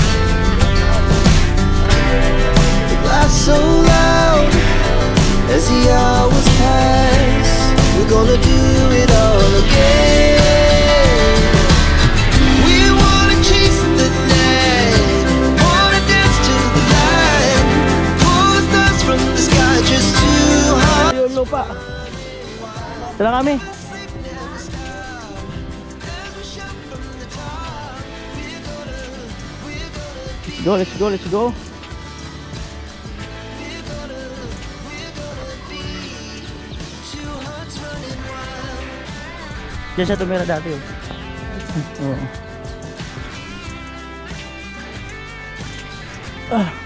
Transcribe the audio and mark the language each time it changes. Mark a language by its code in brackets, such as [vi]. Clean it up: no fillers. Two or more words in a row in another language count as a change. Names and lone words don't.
[en] The laughs so loud as the hours pass. We're gonna do it all again. We wanna chase the night, wanna dance to the light, pull the stars from the sky, just two hearts. [tl] Yung lupa. Tara kami. [en] Let's go, let's go. [tl] Diyan siya tumira dati oh. Oo. Ah.